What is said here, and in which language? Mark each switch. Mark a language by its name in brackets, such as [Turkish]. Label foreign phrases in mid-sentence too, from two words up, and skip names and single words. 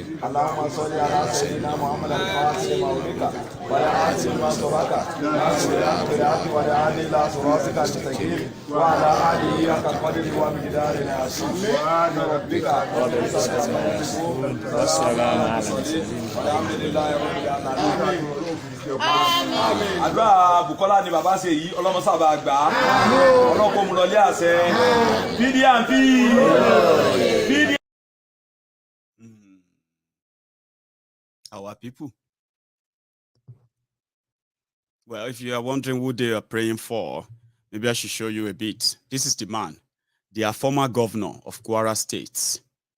[Arabic] اللهم صل على سيدنا محمد الفاتح لما أغلق والخاتم لما سبق ناصر الحق بالحق والهادي إلى صراطك المستقيم وعلى آله حق قدره ومقداره العظيم. سبحان ربك رب العزة عما يصفون والسلام على المرسلين والحمد لله رب العالمين. [Yoruba] Àdúrà Bùkọ́lá ni bàbá ṣe yìí, Ọlọ́run sábà gbà á. Ọlọ́run kò mú lọ lé àṣẹ. PDP. [English] Our people. Well, if you are wondering who they are praying for, maybe I should show you a bit. This is the man, the former governor of Kwara State.